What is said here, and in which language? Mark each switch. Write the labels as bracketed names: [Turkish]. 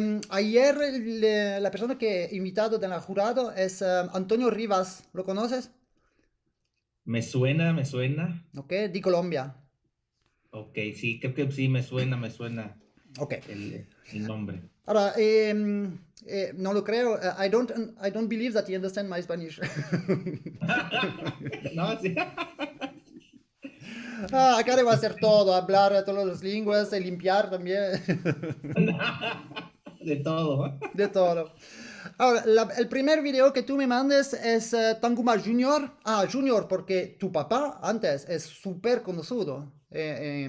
[Spanish] Ayer la persona que he invitado de la jurado es Antonio Rivas, ¿lo conoces? Me suena. ¿Ok? De Colombia. Ok, sí, creo que sí, me suena Ok. el nombre. Ahora, no lo creo. [English] I don't believe that he understands my Spanish. [Spanish] No, sí. Ah, acá debo hacer todo, hablar todas las lenguas, y limpiar también. De todo. De todo. Ahora, el primer video que tú me mandes es Tanguma Junior. Ah, Junior, porque tu papá antes es súper conocido en